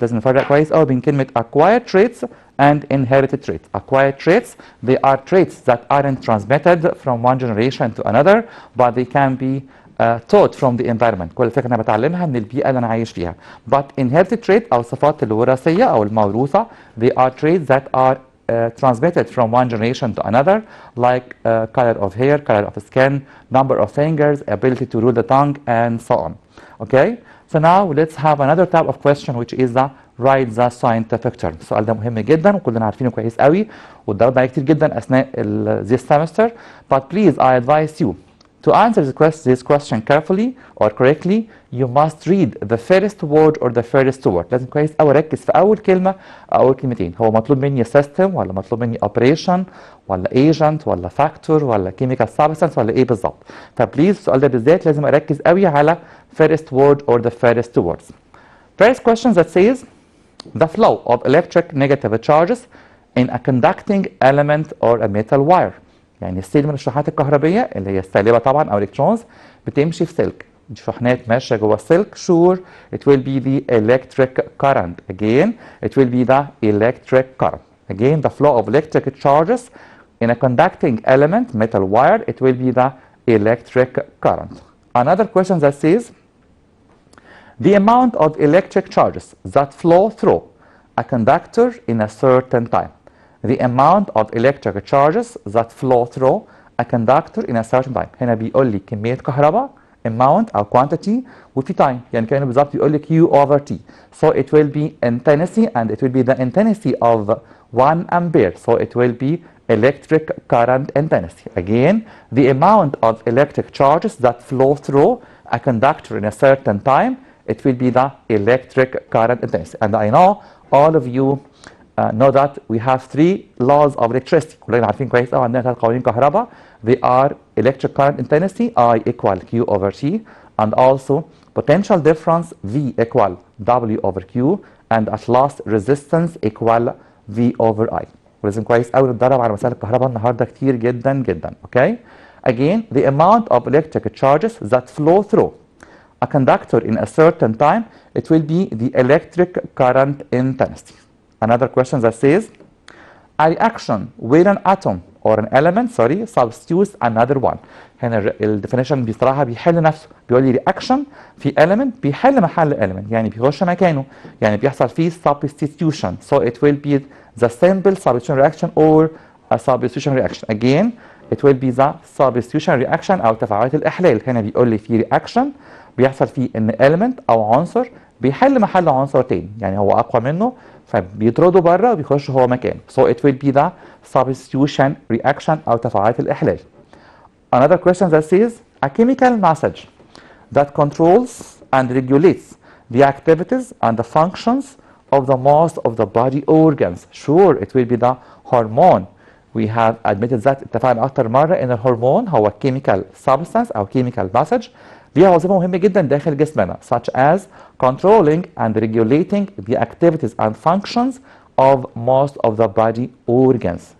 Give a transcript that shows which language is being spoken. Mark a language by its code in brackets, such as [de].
[ar] لازم نفرق كويس قوي بين كلمة [en] acquired traits and inherited traits. Acquired traits they are traits that aren't transmitted from one generation to another but they can be taught from the environment. [ar] كل الفكرة أنا بتعلمها من البيئة اللي أنا عايش فيها. [en] But inherited trait [ar] أو الصفات الوراثية أو الموروثة [en] they are traits that are transmitted from one generation to another like color of hair, color of skin, number of fingers, ability to rule the tongue and so on. Okay? So now let's have another type of question which is the write the scientific term. [ar] السؤال ده مهم جدا وكلنا عارفينه كويس قوي واتدربنا عليه كتير جدا أثناء [en] this semester. But please I advise you to answer this question carefully or correctly you must read the first word or the first word. [ar] لازم كويس قوي اركز في اول كلمه او اول كلمتين. هو مطلوب مني system ولا مطلوب مني operation ولا agent ولا factor ولا chemical substance ولا ايه بالظبط؟ فبليز السؤال ده بالذات لازم اركز قوي على [en] first word or the first two words. First question that says the flow of electric negative charges in a conducting element or a metal wire. [ar] يعني السيل من الشحنات الكهربية اللي هي السالبة طبعا أو الكترونز بتمشي في سلك. شحنات ماشية جوه السلك [en] sure it will be the electric current. Again it will be the electric current. Again the flow of electric charges in a conducting element metal wire it will be the electric current. Another question that says the amount of electric charges that flow through a conductor in a certain time. The amount of electric charges that flow through a conductor in a certain time. [ar] هنا بيقول لي كمية كهرباء amount أو quantity وفي time يعني كأنه بالظبط بيقول لي Q over T. [en] So it will be intensity and it will be the intensity of 1 ampere. So it will be electric current intensity. Again, the amount of electric charges that flow through a conductor in a certain time it will be the electric current intensity. And I know all of you know that we have 3 laws of electricity. [ar] كلنا عارفين كويس قوي عندنا 3 قوانين كهرباء. [en] They are electric current intensity I equal Q over T and also potential difference V equal W over Q and at last resistance equal V over I. [ar] ولازم كويس قوي نتدرب على مسائل الكهرباء النهارده كتير جدا جدا. [en] Okay? Again, the amount of electric charges that flow through a conductor in a certain time it will be the electric current intensity. Another question that says a reaction where an atom or an element substitutes another one. [ar] هنا الديفينيشن بصراحه بيحل نفسه بيقول لي reaction في element بيحل محل element يعني بيخش مكانه يعني بيحصل فيه substitution. [en] So it will be the simple substitution reaction or a substitution reaction. Again it will be the substitution reaction [ar] او تفاعلات الاحلال. هنا بيقول لي في reaction بيحصل فيه ان element او عنصر بيحل محل عنصر تاني يعني هو اقوى منه فبيطرده بره وبيخش هو مكانه. [en] So it will be the substitution reaction [ar] أو تفاعلات الإحلال. [en] Another question that says a chemical message that controls and regulates the activities and the functions of the most of the body organs. Sure, it will be the hormone. We have admitted that [ar] اتفقنا أكتر مرة إن الهرمون هو [en] chemical substance أو chemical message [ar] ليها وظيفة مهمة جدا داخل جسمنا [en] such as controlling and regulating the activities and functions of most of the body organs.